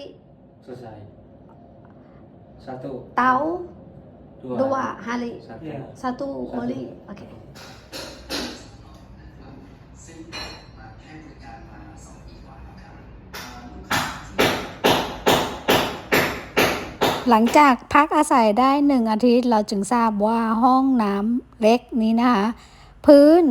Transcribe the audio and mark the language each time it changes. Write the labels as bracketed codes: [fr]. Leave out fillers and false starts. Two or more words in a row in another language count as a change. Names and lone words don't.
[id] Selesai. Satu. tahu Dua. dua hari Satu. satu hari oke [th] หลังจากพักอาศัยได้1 อาทิตย์เราจึงทราบว่าห้องน้ำเล็กนี้นะคะพื้น